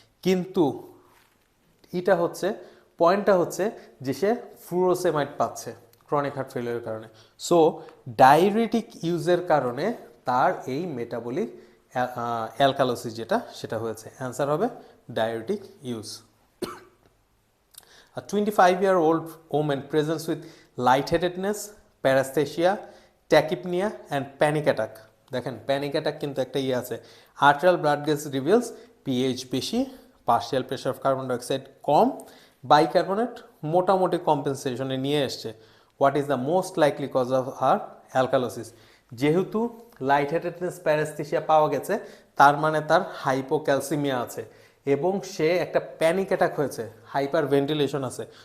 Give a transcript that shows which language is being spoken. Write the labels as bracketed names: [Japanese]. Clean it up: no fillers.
[Bangla] কিন্তু এটা হচ্ছে পয়েন্টটা হচ্ছে যে সে ফুরোসেমাইড পাচ্ছে ক্রনিক হার্ট ফেলিওরের কারণে। সো ডায়ুরেটিক ইউজের কারণে তার এই মেটাবলিক অ্যালকালোসিস সেটা হয়েছে। অ্যান্সার হবে diuretic use. [English] A 25-year-old woman presents with lightheadedness, paresthesia, tachypnea and panic attack. [Bangla] দেখেন প্যানিক অ্যাটাক কিন্তু একটা আছে। Arterial blood gas reveals pH বেশি, partial pressure of carbon dioxide com, bicarbonate মোটামুটি কম্পেনসেশনে নিয়ে এসছে। [English] What is the most likely cause of her alkalosis? [Bangla] যেহেতু লাইটহেডেডনেস, paraesthesia পাওয়া গেছে, তার মানে তার হাইপোক্যালসিমিয়া আছে এবং সে একটা প্যানিক অ্যাটাক হয়েছে, হাইপার ভেন্টিলেশন আছে।